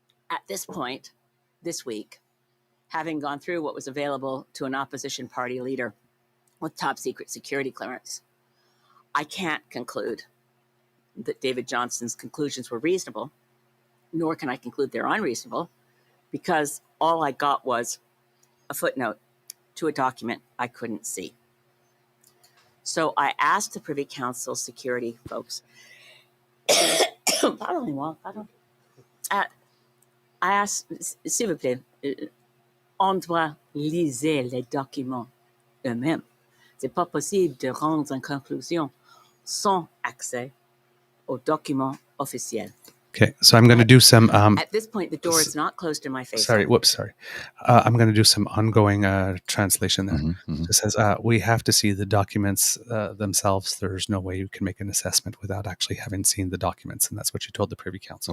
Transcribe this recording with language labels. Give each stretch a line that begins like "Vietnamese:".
English: At this point, this week, having gone through what was available to an opposition party leader with top secret security clearance, I can't conclude that David Johnson's conclusions were reasonable, nor can I conclude they're unreasonable, because all I got was a footnote to a document I couldn't see. So I asked the Privy Council security folks, I asked,
French: s'il vous plaît, on doit liser les documents eux-mêmes. C'est pas possible de rendre une conclusion sans accès aux documents officiels.
English: Okay, so I'm going to do some... at this point, the door is not closed in my face. Sorry. I'm going to do some ongoing translation there. It says, we have to see the documents themselves. There's no way you can make an assessment without actually having seen the documents. And that's what you told the Privy Council.